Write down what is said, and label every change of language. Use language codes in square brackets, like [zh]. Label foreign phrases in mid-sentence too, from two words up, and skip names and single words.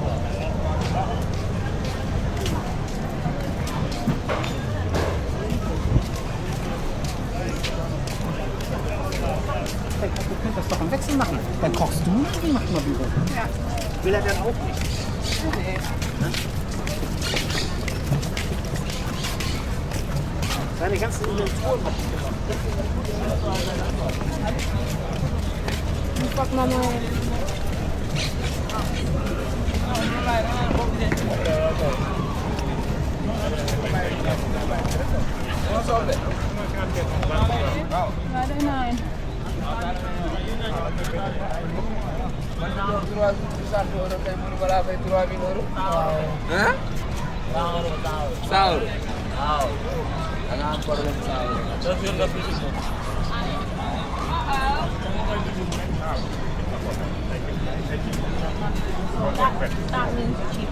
[de] Du könntest das doch am Wechsel machen. Dann kochst du und ich mach mal Büro. Ja. Will er dann auch nicht? Nee. Seine ganzen Inventuren hab ich gemacht. [en] Fuck mama. [de] Ada nein. Hah? [id] Sahur. Jangan problem sahur. [en] That means cheaper.